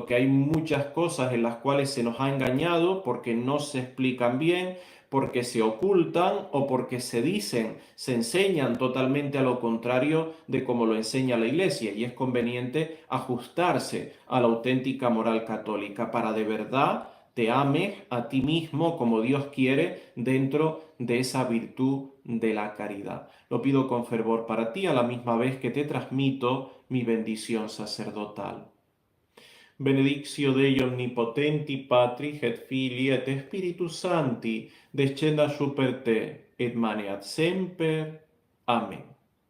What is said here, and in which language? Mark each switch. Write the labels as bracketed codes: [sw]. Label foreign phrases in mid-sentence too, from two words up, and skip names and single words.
[es] que hay muchas cosas en las cuales se nos ha engañado porque no se explican bien, porque se ocultan o porque se dicen, se enseñan totalmente a lo contrario de como lo enseña la Iglesia, y es conveniente ajustarse a la auténtica moral católica para de verdad te ames a ti mismo como Dios quiere dentro de esa virtud de la caridad. Lo pido con fervor para ti, a la misma vez que te transmito mi bendición sacerdotal. [la] Benedictio Dei omnipotenti Patri et Filii et Spiritus Sancti descenda super te et maneat semper. [es] Amén.